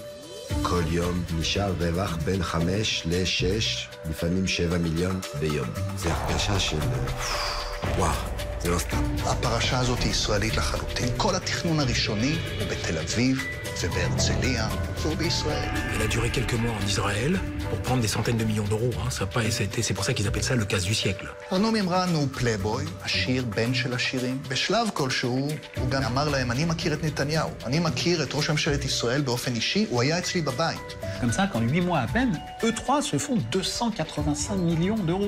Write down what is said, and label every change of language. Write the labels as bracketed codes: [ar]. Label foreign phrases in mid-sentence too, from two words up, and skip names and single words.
[he] כל יום נשאר רווח בין 5 ל-6, לפעמים 7 מיליון ביום. זה הרגשה של וואו, זה לא סתם. הפרשה הזאת היא ישראלית לחלוטין. כל התכנון הראשוני הוא בתל אביב ובהרצליה ובישראל. [fr] Elle a duré quelques mois en Israël pour prendre des centaines de millions d'euros. C'est pour ça qu'ils appellent ça le casse du siècle. [he] ארנו מימרן הוא פלייבוי, עשיר, בן של עשירים. בשלב כלשהו הוא גם אמר להם, אני מכיר את נתניהו. אני מכיר את ראש ממשלת ישראל באופן אישי, הוא היה אצלי בבית. [fr] Comme ça, qu'en 8 mois à peine, eux 3 se font 285 millions d'euros.